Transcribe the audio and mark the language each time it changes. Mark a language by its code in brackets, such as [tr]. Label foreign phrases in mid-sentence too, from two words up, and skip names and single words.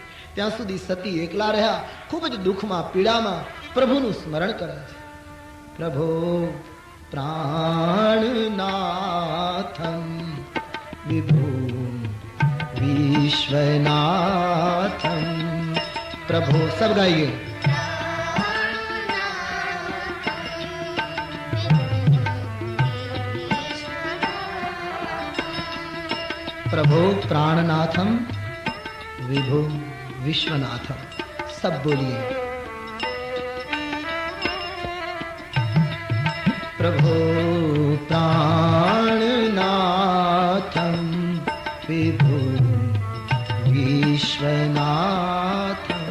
[gu] ત્યાં સુધી સતી એકલા રહ્યા, ખૂબ જ દુઃખમાં, પીડામાં પ્રભુનું સ્મરણ કરે છે. [sa] प्रभो प्राणनाथम विभु विश्वनाथम. [gu] પ્રભુ સબ ગાઈએ. [sa] प्रभो प्राणनाथम विभु विश्वनाथम. [hi] सब बोलिए. [sa] प्रभो प्राणनाथम विभु विश्वनाथम.